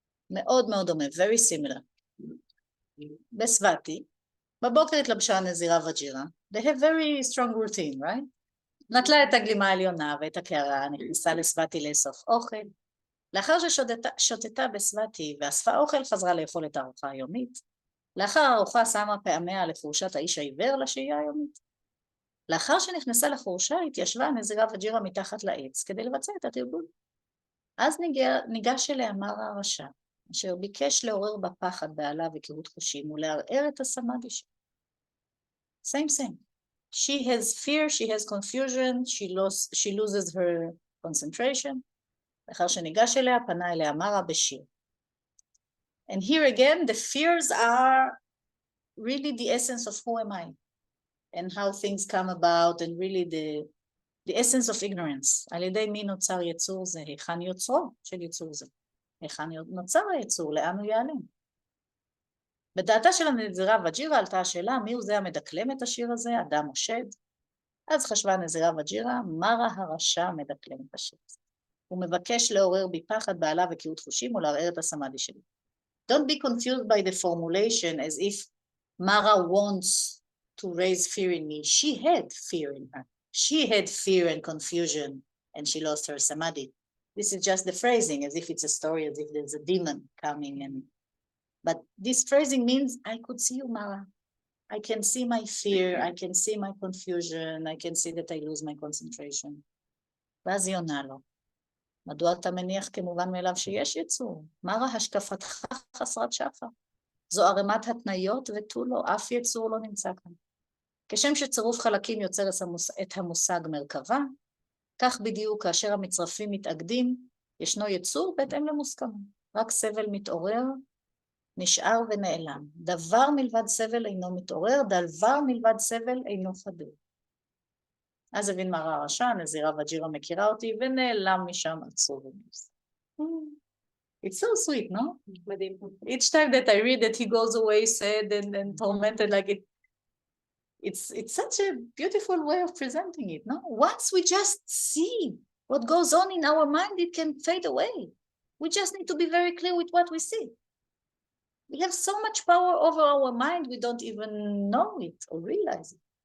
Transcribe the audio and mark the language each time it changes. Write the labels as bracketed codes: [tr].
[he] מאוד מאוד דומה, [en] very similar. [he] בסבתי, בבוקר התלבשה הנזירה וג'ירה. [en] They have very strong routine, right? [he] נטלה את הגלימה העליונה ואת הקערה, נכנסה לסבתי לאסוף אוכל. לאחר ששותתה בסבתי ואספה אוכל, חזרה לאכול את הארוחה היומית. לאחר הארוחה שמה פעמיה לחורשת האיש העיוור לשהייה היומית. לאחר שנכנסה לחורשה, התיישבה הנזירה וג'ירה מתחת לעץ כדי לבצע את התרגול. אז ניגש אליה מר הרשע, אשר ביקש לעורר בפחד, בעלה וקהות חושים, ולערער את הסמאדי שלה. [en] Same. She has fear, she has confusion, she loses her concentration. [he] לאחר שניגש אליה, פנה אליה מרה בשיר. [en] And here again, the fears are really the essence of who am I, and how things come about, and really the essence of ignorance. [he] על ידי מי נוצר יצור זה, היכן יוצרו של יצור זה. היכן נוצר היצור, לאן הוא ייעלם? בדעתה של הנזירה וג'ירה עלתה השאלה, מי הוא זה המדקלם את השיר הזה, אדם או שד? אז חשבה הנזירה וג'ירה, מרה הרשע מדקלם את השיר הזה. הוא מבקש לעורר בי פחד, בעלה וקהות חושים, ולערער את הסמאדי שלי. [en] Don't be confused by the formulation as if Mara wants to raise fear in me. She had fear in her. She had fear and confusion, and she lost her samadhi. This is just the phrasing, as if it's a story, as if there's a demon coming. But this phrasing means, I could see you, Mara. I can see my fear, I can see my confusion, I can see that I lose my concentration. [he] ואז היא עונה לו, מדוע אתה מניח כמובן מאליו שיש יצור? מרה, השקפתך חסרת שחר. זו ערימת התניות ותו לא, אף יצור לא נמצא כאן. כשם שצירוף חלקים יוצר את המושג מרכבה, כך בדיוק כאשר המצרפים מתאגדים, ישנו יצור בהתאם למוסכמה. רק סבל מתעורר, נשאר ונעלם. דבר מלבד סבל אינו מתעורר, דבר מלבד סבל אינו חדור. אז הבין מרה הרשע, הנזירה וג'ירה מכירה אותי, ונעלם משם עצוב ומיוסר. [en] It's so sweet, no? [he] מדהים. [en] Each time that I read that he goes away sad and tormented, like it's such a beautiful way of presenting it, no? Once we just see what goes on in our mind, it can fade away. We just need to be very clear with what we see. We have so much power over our mind, we don't even know it or realize it.